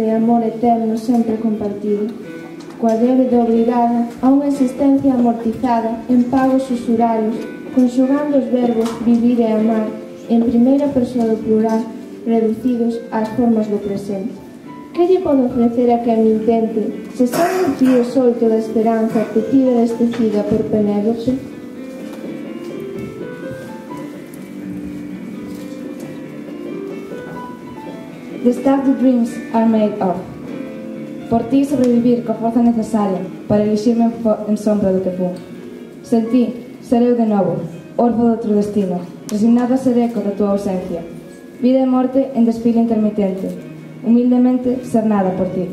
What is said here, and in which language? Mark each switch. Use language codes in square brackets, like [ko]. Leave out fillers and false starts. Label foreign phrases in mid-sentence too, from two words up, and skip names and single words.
[gl] e amor eterno sempre compartido, coa débeda obrigada a unha existencia amortizada en pagos usurarios, conxugando os verbos vivir e amar en primeira persoa do plural, reducidos ás formas do presente. Que lle podo ofrecer a quen me intente se está un fío solto da esperanza que tira destecida por Penélope? [en] The stuff the dreams are made of. [gl] Por ti sobrevivir coa forza necesaria para elixirme en sombra do que fun. Sen ti, serei de novo, orfo de outro destino, resignado a ser eco da tua ausencia. Vida e morte en desfile intermitente, humildemente ser nada por ti.